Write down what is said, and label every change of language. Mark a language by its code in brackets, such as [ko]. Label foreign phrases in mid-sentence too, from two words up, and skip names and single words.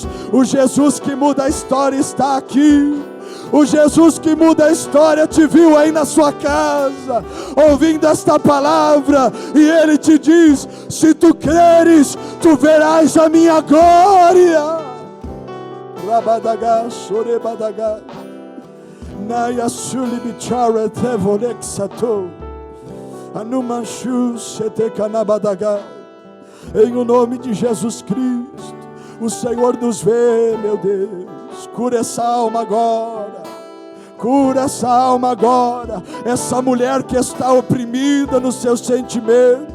[pt] O Jesus que muda a história está aqui. O Jesus que muda a história te viu aí na sua casa, ouvindo esta palavra, e Ele te diz: se tu creres, tu verás a minha glória. Rabadagá, chorebadagá, Naya sulibichara tevolexato, Anumanshu sete canabadagá. Em o nome de Jesus Cristo. O Senhor nos vê, meu Deus. Cura essa alma agora. Cura essa alma agora. Essa mulher que está oprimida nos seus sentimentos.